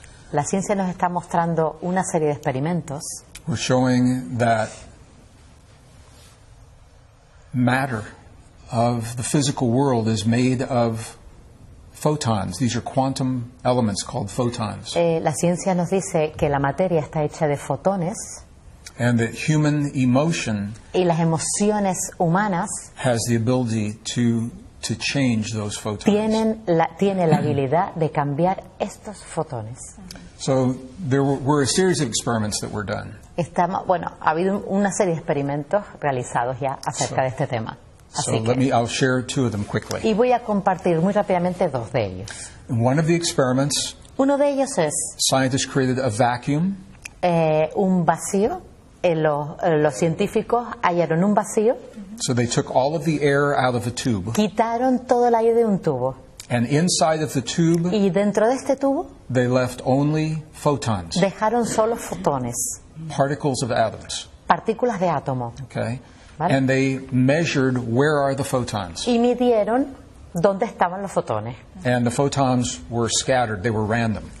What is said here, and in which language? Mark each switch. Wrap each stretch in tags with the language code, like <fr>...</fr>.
<es>La ciencia nos está mostrando una serie de experimentos.</es> <en>we're showing that matter of the physical world is made of photons. These are quantum elements called photons.</en> <es>La ciencia nos dice que la materia está hecha de fotones</es> <en>And that human emotion</en> <es>Y las emociones humanas</es> <en>has the ability to change those photons.</en> <es>tiene la habilidad de cambiar estos fotones.</es> <en>So there were a series of experiments that were done.</en> <es>Ha habido una serie de experimentos realizados ya acerca de este tema.</es> <en>So</en> <es>Así que,</es> <en>I'll share two of them quickly.</en> <es>y voy a compartir muy rápidamente dos de ellos.</es> <en>In one of the experiments,</en> <es>Uno de ellos es</es> <en>scientists created a vacuum,</en> <es>un vacío. Los científicos hallaron un vacío,</es> <en>so they took all of the air out of a tube.</en> <es>quitaron todo el aire de un tubo</es> <en>And inside of the tube,</en> <es>y dentro de este tubo</es> <en>they left only photons,</en> <es>dejaron solo fotones,</es> <en>particles of atoms.</en> <es>partículas de átomo,</es> <en>Okay?</en> <es>Vale.</es> <en>And they measured where are the photons.</en> <es>y midieron dónde estaban los fotones.</es> <en>And the photons were scattered, they were random.</en>